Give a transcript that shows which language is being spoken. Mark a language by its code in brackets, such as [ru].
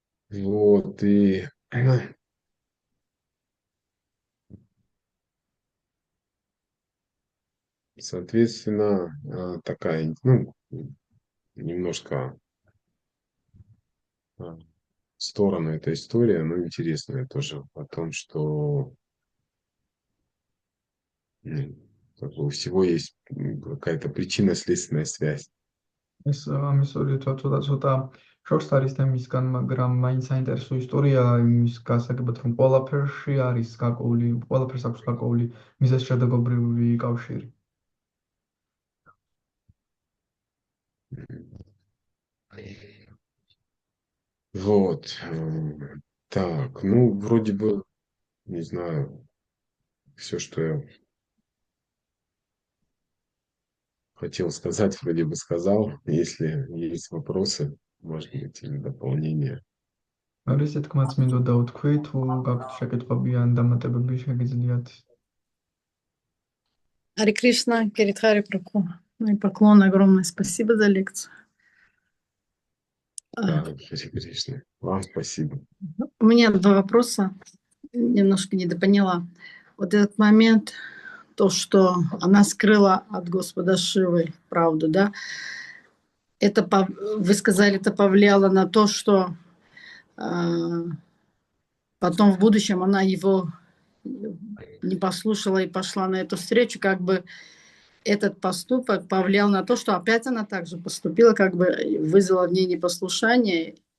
[ru] Вот, и соответственно, такая, ну, немножко в сторону эта история, но интересная тоже о том, что как бы у всего есть какая-то причинно-следственная связь. [ka] ეს ამის ორიერთად ცოტა შორს არის თემისგან, მაგრამ მაინც საინტერესო ისტორია იმის გასაგებად, რომ ყველაფერს აქვს გარკვეული მიზეზშედეგობრივი კავშირი. [ru] Вот. Так, ну, вроде бы, не знаю, все, что я хотел сказать, вроде бы сказал. Если есть вопросы, может быть, или дополнения. [ka] რისეთ თქმაც მინდოდა ვთქვი, თუ გაქვთ შეკითხვები ან დამატებები, შეგიძლიათ. [ru] Харе Кришна, Киритхари Прабху. Ну и поклон, огромное спасибо за лекцию. Да, Харе Кришна. Вам спасибо. У меня два вопроса, немножко недопоняла. Вот этот момент, то, что она скрыла от Господа Шивы правду, да, это, вы сказали, это повлияло на то, что потом в будущем она его не послушала и пошла на эту встречу, как бы этот поступок повлиял на то, что опять она также поступила, как бы вызвала в ней непослушание.